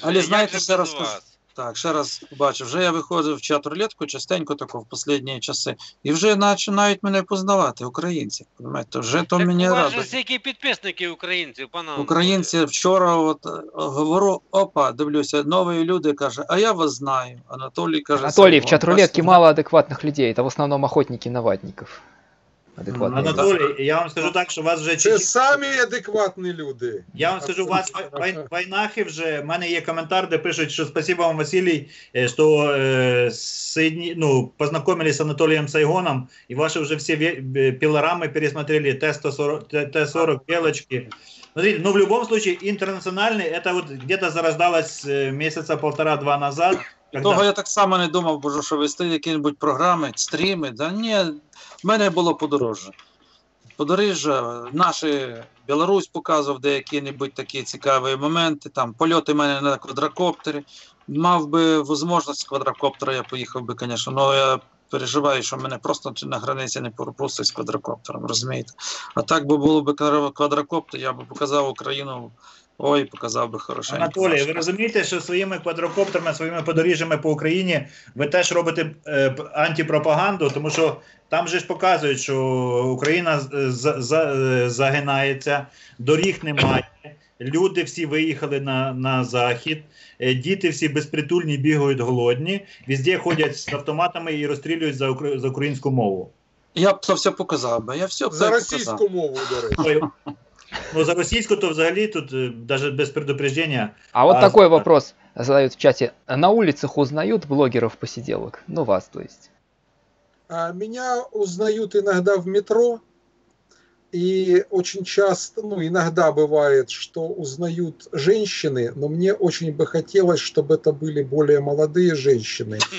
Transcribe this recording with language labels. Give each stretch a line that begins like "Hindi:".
Ukrainian: Але знаєте, ще раз кажу, так, ще раз бачу, вже я виходив в чат-рулетку частенько тако в останні часи, і вже починають мене познавати, українці, розумієте, вже то так мені радує. Так у вас же стільки підписників українців, пане. Українці, вчора от говорю, опа, дивлюся, нові люди, каже, а я вас знаю. Анатолій каже...
Russian: Анатолій, в чат-рулетке мало адекватных людей, это в основном охотники на ватников.
Ukrainian: Анатолій, я вам скажу так, що вас вже... Це самі адекватні люди. Я вам скажу, у вас войнахи вже, в мене є коментар, де пишуть, що
Russian: спасибо вам, Василий, что познакомились с Анатолием Сайгоном, и ваши уже все пилорамы пересмотрели, Т-40, Белочки. Смотрите, в любом случае, интернациональный, это вот где-то зарождалось месяца 1,5-2 назад.
Ukrainian: Того я так само не думав, боже, що вести які-небудь програми, стріми, да ні, в мене було подорожжя. Подорожжя, наші, Білорусь показував деякі-небудь такі цікаві моменти, там польоти в мене на квадрокоптері. Мав би можливість з квадрокоптера, я поїхав би, звісно, але я переживаю, що мене просто на границі не пропустять з квадрокоптером, розумієте. А так би було б квадрокоптер, я би показав Україну. Ой, показав би хорошенько. Анатолій, ви розумієте, що своїми квадрокоптерами, своїми подоріжжями по Україні ви теж робите антипропаганду, тому що там же ж показують, що Україна загинається, доріг немає, люди всі виїхали на захід, діти всі безпритульні бігають голодні, везде ходять з автоматами і розстрілюють за українську мову. Я б це все показав би, я все за російську мову, до речі.
Russian: Ну, за российскую то взагалі тут даже без предупреждения. А вот такой вопрос задают в чате. На улицах узнают блогеров-посиделок? Ну, вас, то есть. Меня узнают иногда в метро. И очень часто, иногда бывает, что узнают женщины, но мне очень бы хотелось, чтобы это были более молодые женщины.